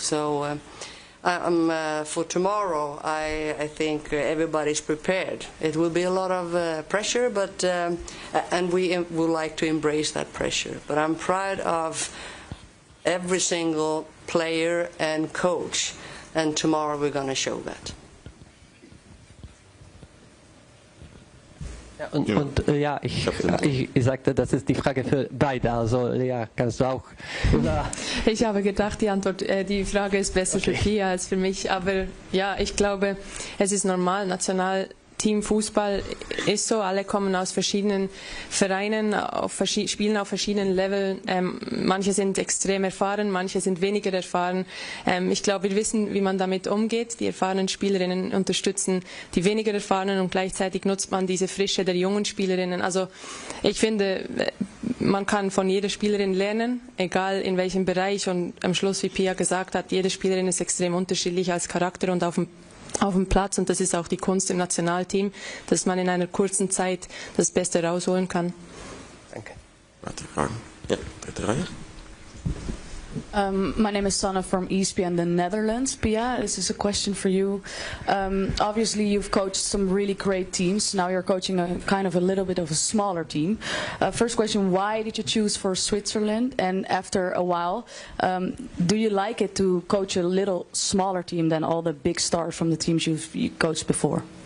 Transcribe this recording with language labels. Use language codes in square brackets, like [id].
[en] So for tomorrow, I think everybody's prepared. It will be a lot of pressure, but and we would like to embrace that pressure. But I'm proud of every single player and coach, and tomorrow we're going to show that. [de] Ja, ich sagte, das ist die Frage für beide. Also, ja, kannst du auch. Ich habe gedacht, die Frage ist besser für Pia als für mich. Aber ja, ich glaube, es ist normal. Teamfußball ist so, alle kommen aus verschiedenen Vereinen, spielen auf verschiedenen Leveln. Manche sind extrem erfahren, manche sind weniger erfahren. Ich glaube, wir wissen, wie man damit umgeht. Die erfahrenen Spielerinnen unterstützen die weniger erfahrenen, und gleichzeitig nutzt man diese Frische der jungen Spielerinnen. Also ich finde, man kann von jeder Spielerin lernen, egal in welchem Bereich. Und am Schluss, wie Pia gesagt hat, jede Spielerin ist extrem unterschiedlich als Charakter und auf dem Platz, und das ist auch die Kunst im Nationalteam, dass man in einer kurzen Zeit das Beste rausholen kann. Danke. Weitere Fragen? Ja, dritte Reihe. [en] My name is Sanne from ESPN the Netherlands. Pia, this is a question for you. Obviously, you've coached some really great teams. Now you're coaching a kind of a little bit of a smaller team. First question, why did you choose for Switzerland? And after a while, do you like it to coach a little smaller team than all the big stars from the teams you've coached before?